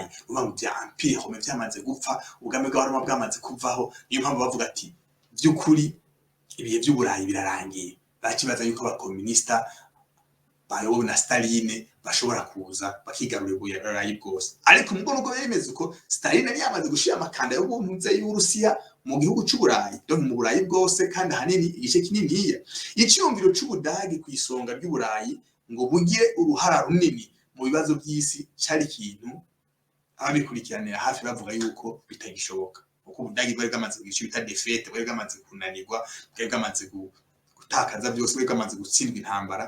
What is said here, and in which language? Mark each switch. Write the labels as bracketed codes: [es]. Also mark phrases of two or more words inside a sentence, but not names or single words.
[rn] Uvuga ngo bya empire Rome byamaze gupfa, ubwami bw'Abaroma bwamaze kuvaho. Niyo mpamvu bavuga ati by'ukuri ibihe by'Uburayi birarangiye. Bace baza yuko abakomunista bayobowe na Stalin bashobora kuza bakigarurira Uburayi bwose. Ariko mubwo nuko bemeze uko Stalin yari yamaze gushira amakanda y'ubuntuze y'Uburusiya mu gihugu c'Uburayi, donc mu Burayi bwose kandi hanini igice kinini. Icyumviro c'Ubudagi ku isonga ry'Uburayi ngo bugire uruhara runini mu bibazo by'isi cyari ikintu ababikurikiranira hafi bavuga yuko bitagishoboka kuko Ubudagi bwari bwamaze kugisha bita defete, bwari bwamaze kunanirwa, bwari bwamaze gutakaza byose, bwari bwamaze gutsindwa intambara.